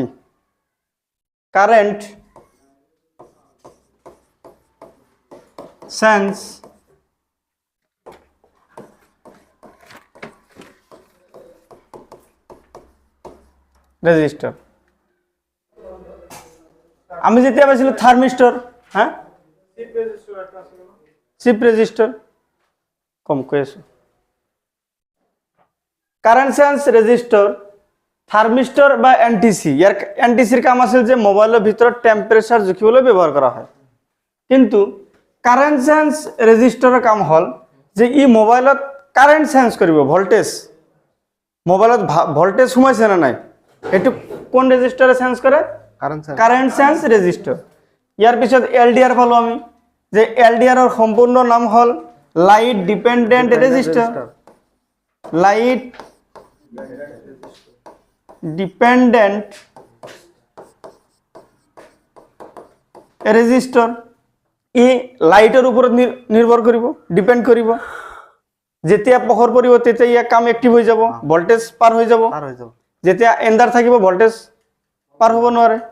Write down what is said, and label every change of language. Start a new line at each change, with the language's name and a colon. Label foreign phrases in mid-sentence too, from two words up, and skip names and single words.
English: current change resistor.
Assamese: আমি যেতিয়া পাইছিলো থার্মিস্টর, হ্যাঁ
English: ship resistor
Assamese: কম কৈ আছো।
English: current sense resistor,
Assamese: থার্মিস্টর বা এনটিসি, ইয়ার এনটিসির কাম আছিল যে মোবাইলের ভিতৰত টেম্পারেচার জুখিবলৈ ব্যৱহাৰ কৰা হয়। কিন্তু
English: current sense resistor's
Assamese: কাম হল যে ই মোবাইলত
English: current sense
Assamese: কৰিব, ভোল্টেজ, মোবাইলত ভোল্টেজ সোমাইছে না নাই এটু কোন রেজিস্টারে সেন্স করে?
English: current sense resistor.
Assamese: ইয়ার পিছত এলডিআর পালো আমি, যে এলডিআর এর সম্পূর্ণ নাম হল
English: light dependent resistor. light dependent resistor.
Assamese: ই লাইটের উপর নির্ভর করিব, ডিপেন্ড করিব। যেতিয়া পোহৰ পৰিব তেতিয়া ইয়াৰ কাম এক্টিভ হৈ যাব, ভোল্টেজ পাৰ হৈ যাব। যেতিয়া এন্ধাৰ থাকিব ভোল্টেজ পাৰ হ'ব নোৱাৰে।